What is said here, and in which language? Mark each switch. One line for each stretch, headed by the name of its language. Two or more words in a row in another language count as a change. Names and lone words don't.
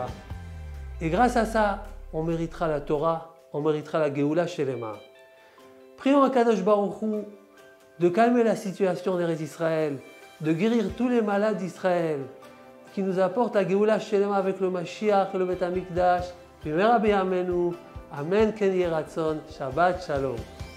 French: Et grâce à ça, on méritera la Torah, on méritera la
Hebrew: גאולה שלמה.
French: Prions à
Hebrew: קדוש ברוך הוא
French: de calmer la situation des Israël, de guérir tous les malades d'Israël, qui nous apporte la
Hebrew: גאולה שלמה
French: avec le Mashiach et le
Hebrew: בית המקדש. במהרה בימינו. אמן כן יהי רצון. שבת שלום.